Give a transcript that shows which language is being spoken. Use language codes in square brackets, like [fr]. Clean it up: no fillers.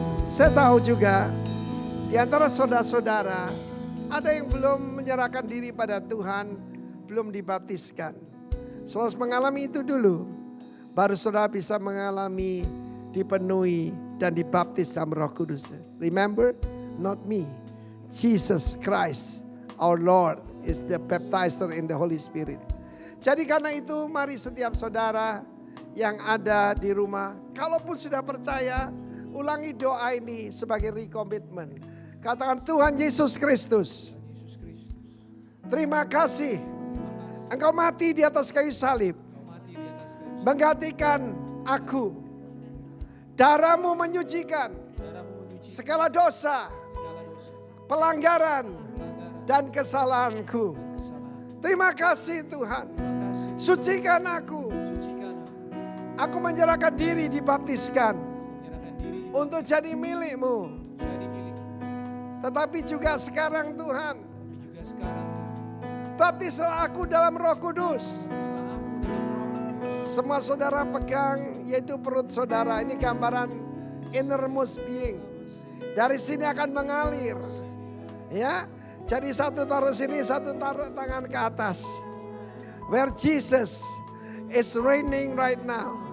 [id] Saya tahu juga di antara saudara-saudara ada yang belum menyerahkan diri pada Tuhan, belum dibaptiskan. Saudara harus mengalami itu dulu, baru saudara bisa mengalami dipenuhi dan dibaptis dalam Roh Kudus. [en] Remember, not me, Jesus Christ, our Lord, is the baptizer in the Holy Spirit. [id] Jadi karena itu, mari setiap saudara yang ada di rumah, kalaupun sudah percaya, ulangi doa ini sebagai recommitment. Katakan, Tuhan Yesus Kristus, terima kasih Engkau mati di atas kayu salib, menggantikan aku. Darah-Mu menyucikan segala dosa, pelanggaran, dan kesalahanku. Terima kasih Tuhan, sucikan aku. Aku menyerahkan diri dibaptiskan untuk jadi milik-Mu. Tetapi juga sekarang Tuhan, baptislah aku dalam Roh Kudus. Semua saudara pegang, yaitu perut saudara. Ini gambaran [en] innermost being. [id] Dari sini akan mengalir. Ya, jadi satu taruh sini, satu taruh tangan ke atas. [en] Where Jesus is reigning right now.